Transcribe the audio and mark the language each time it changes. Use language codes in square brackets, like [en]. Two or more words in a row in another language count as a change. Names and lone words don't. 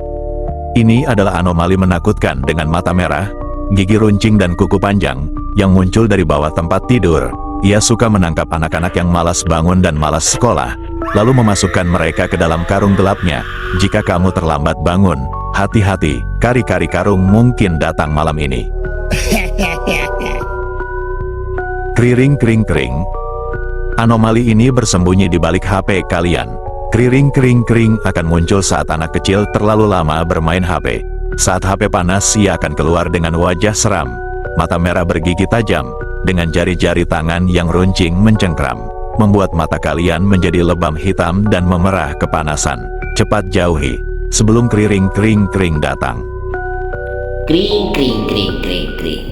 [id] Ini adalah anomali menakutkan dengan mata merah, gigi runcing dan kuku panjang, yang muncul dari bawah tempat tidur. Ia suka menangkap anak-anak yang malas bangun dan malas sekolah, lalu memasukkan mereka ke dalam karung gelapnya. Jika kamu terlambat bangun, hati-hati, kari-kari karung mungkin datang malam ini. Kriring kring kring. Anomali ini bersembunyi di balik HP kalian. Kriring kring kring akan muncul saat anak kecil terlalu lama bermain HP. Saat HP panas, ia akan keluar dengan wajah seram, mata merah bergigi tajam, dengan jari-jari tangan yang runcing mencengkram, membuat mata kalian menjadi lebam hitam dan memerah kepanasan. Cepat jauhi sebelum kriring kring kring datang. Kring kring kring kring kring.